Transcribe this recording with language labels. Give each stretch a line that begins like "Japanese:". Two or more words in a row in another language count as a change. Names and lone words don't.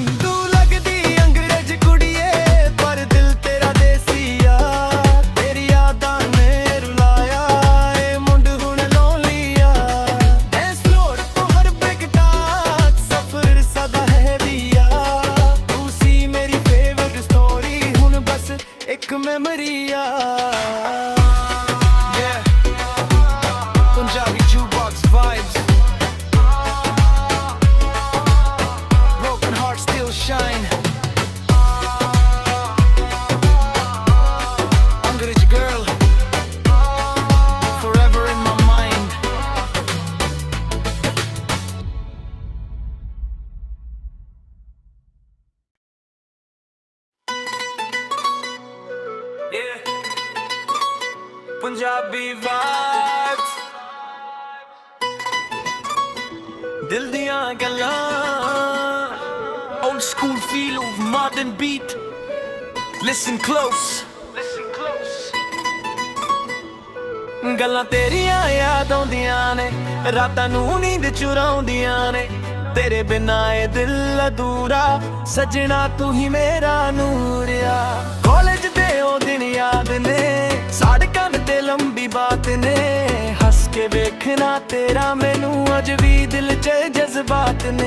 Punjabi: ਤੂੰ ਲੱਗਦੀ ਅੰਗਰੇਜ਼ ਕੁੜੀਏ ਪਰ ਦਿਲ ਤੇਰਾ ਦੇਸੀ ਆ, ਤੇਰੀ ਯਾਦਾਂ ਨੇ ਰੁਲਾਇਆ, ਏ ਮੁੰਡ ਹੁਣ ਲੋਨਲੀ ਆ।
English: dance floor
Punjabi: ਤੋਂ ਹਰ ਬ੍ਰੇਕ ਸਫਰ ਸਦਾ ਹੈਵੀ ਆ, ਤੂੰ ਸੀ ਮੇਰੀ
English: favorite story,
Punjabi: ਹੁਣ ਬਸ ਇੱਕ ਮੈਮਰੀ ਆ।
English: Punjabi jukebox vibes, broken hearts still shine. Angrez girl, forever in my mind. Yeah, Punjabi vibes,
Punjabi: ਦਿਲ ਦੀਆਂ ਗੱਲਾਂ,
English: old school feel of modern beat. Listen close, listen close.
Punjabi: ਗੱਲਾਂ ਤੇਰੀਆਂ ਯਾਦ ਆਉਂਦੀਆਂ ਨੇ, ਰਾਤਾਂ ਨੂੰ ਨੀਂਦ ਚੁਰਾਉਂਦੀਆਂ ਨੇ, ਤੇਰੇ ਬਿਨਾ ਇਹ ਦਿਲ ਅਧੂਰਾ, ਸਜਣਾ ਤੂੰ ਹੀ ਮੇਰਾ ਨੂਰ ਆ। ਕਾਲਜ ਦੇ ਉਹ ਦਿਨ ਯਾਦ ਨੇ, ਸੜਕਾਂ ਤੇ ਲੰਬੀ ਬਾਤ ਨੇ, ਹੱਸ ਕੇ ਵੇਖਣਾ ਤੇਰਾ ਮੈਨੂੰ ਅੱਜ ਵੀ ਦਿਲ 'ਚ ਜਜ਼ਬਾਤ ਨੇ।